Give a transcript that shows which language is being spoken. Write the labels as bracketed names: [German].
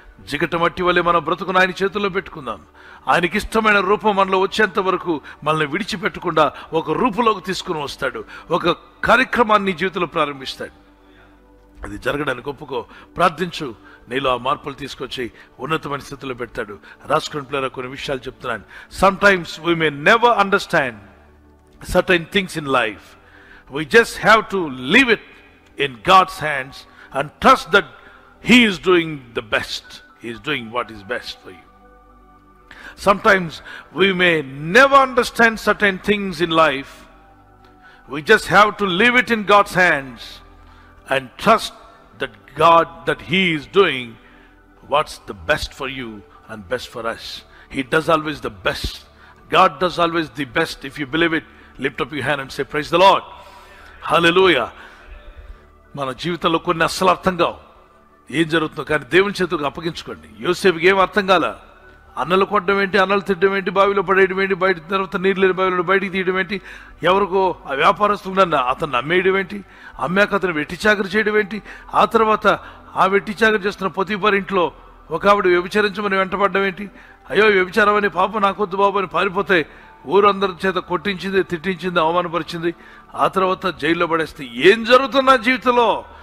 [Telugu] జిగట మట్టి వల్లే మన బ్రతుకును ఆయన చేతుల్లో పెట్టుకుందాం. ఆయనకి ఇష్టమైన రూపం మనలో వచ్చేంత వరకు మనల్ని విడిచిపెట్టకుండా ఒక రూపులోకి తీసుకుని వస్తాడు, ఒక కార్యక్రమాన్ని జీవితంలో ప్రారంభిస్తాడు. అది జరగడానికి ఒప్పుకో, ప్రార్థించు. నీలో ఆ మార్పులు తీసుకొచ్చి ఉన్నతమైన స్థితిలో పెడతాడు. రాసుకుని పిల్లల కొన్ని విషయాలు చెప్తున్నాను. [English] Sometimes we may never understand certain things in life. We just have to leave it in God's hands and trust that He is doing the best. He is doing what is best for you. Sometimes we may never understand certain things in life. We just have to leave it in God's hands and trust that He is doing what's the best for you and best for us. He does always the best. God does always the best. If you believe it, lift up your hand and say, praise the Lord. Hallelujah. [Telugu] మన జీవితంలో కొన్ని అస్సలు అర్థం కావు, ఏం జరుగుతుందో, కానీ దేవుని చేతులకు అప్పగించుకోండి. యోసేపుకి ఏం అర్థం కాల. అన్నలు కొట్టడం ఏంటి, అన్నలు తిట్టడం ఏంటి, బావిలో పడేయడం ఏంటి, బయట తర్వాత నీళ్ళు లేని బావిలో బయటికి తీయడం ఏంటి, ఎవరికో ఆ వ్యాపారస్తులను అతను నమ్మేయడం ఏంటి, అమ్మాక అతను వెట్టి చాకరి చేయడం ఏంటి, ఆ తర్వాత ఆ వెట్టి చాకరి చేస్తున్న పొతిఫర్ ఇంట్లో ఒక ఆవిడ వ్యభిచరించమని వెంటపడ్డం ఏంటి, అయ్యో వ్యభిచారం అని పాప నాకొద్దు బాబు అని పారిపోతే ఊరందరి చేత కొట్టించింది, తిట్టించింది, అవమానపరిచింది, ఆ తర్వాత జైల్లో పడేస్తే ఏం జరుగుతుంది నా జీవితంలో?